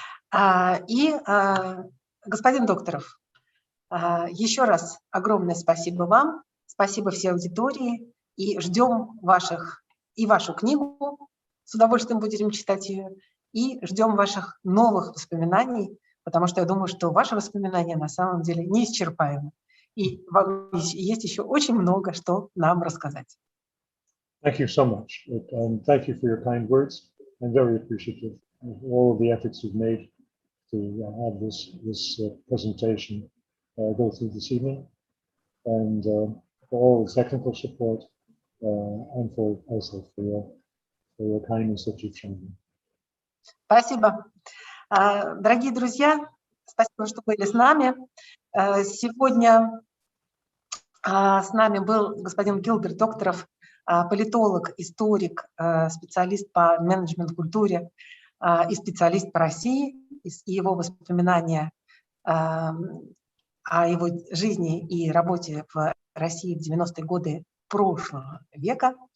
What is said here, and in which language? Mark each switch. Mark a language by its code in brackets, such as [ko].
[ru] Господин Докторов, еще раз огромное спасибо вам, спасибо всей аудитории, и ждем вашу книгу, с удовольствием будем читать ее, и ждем ваших новых воспоминаний, потому что я думаю, что ваши воспоминания на самом деле неисчерпаемы, и вам есть еще очень много, что нам рассказать. [en] Thank you so much, and thank you for your kind words. I'm very appreciative of all of the efforts you've made to have this presentation go through this evening, and for all the technical support, and also for your kindness that you've shown me. [ru] Спасибо. Дорогие друзья, спасибо, что были с нами. Сегодня с нами был господин Гилберт Докторов, политолог, историк, специалист по менеджмент-культуре и специалист по России, и его воспоминания о его жизни и работе в России в 90-е годы прошлого века.